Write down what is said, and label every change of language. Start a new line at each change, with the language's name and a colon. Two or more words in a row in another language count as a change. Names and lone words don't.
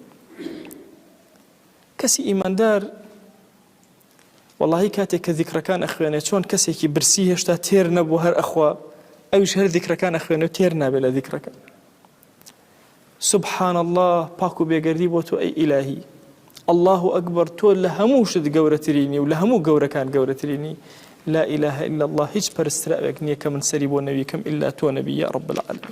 Central Kurdish: کەسی ئیماندار وەڵاهی کاتێک کە ذیکرەکان ئەخوێنێت چۆن کەسێکی برسی هێشتا تێر نەبوو هەر ئەخوا، ئەویش هەر ذیکرەکان ئەخوێنێت و تێر نابێت لە ذیکرەکان.
Arabic: سبحان الله،
Central Kurdish: پاک و بێگەردی بۆ تۆ ئەی ئیلاهی.
Arabic: الله ئەکبەر،
Central Kurdish: تۆ لە هەموو شت گەورەترینی و لە هەموو گەورەکان گەورەترینی.
Arabic: لا إله إلا الله،
Central Kurdish: هیچ پەرستراوێک نییە کە من سەری بۆ نەوی کەم ئللا تۆ نەبی
Arabic: یا رب العالمین.